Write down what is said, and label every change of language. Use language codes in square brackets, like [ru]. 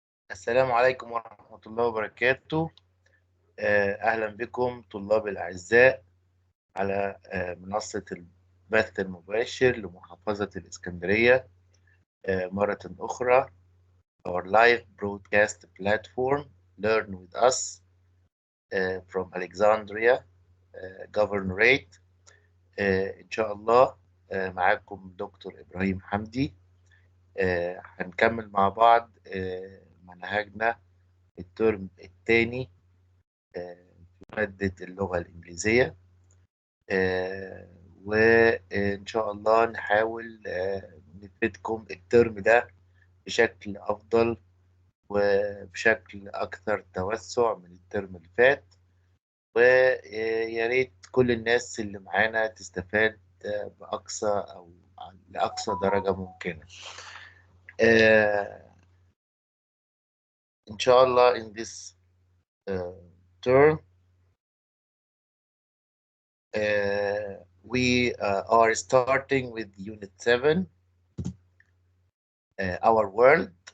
[ar] السلام عليكم ورحمة الله وبركاته. أهلا بكم طلاب الأعزاء على منصة البث المباشر لمحافظة الإسكندرية مرة أخرى. [en] Our live broadcast platform Learn with us from Alexandria Governorate. [ar] إن شاء الله معاكم دكتور إبراهيم حمدي. هنكمل مع بعض منهجنا الترم الثاني في مادة اللغة الإنجليزية، وإن شاء الله نحاول نفيدكم الترم ده بشكل أفضل وبشكل أكثر توسع من الترم اللي فات، ويا ريت كل الناس اللي معانا تستفاد بأقصى أو لأقصى درجة ممكنة. [en] إن شاء الله in this term we are starting with Unit 7 Our World.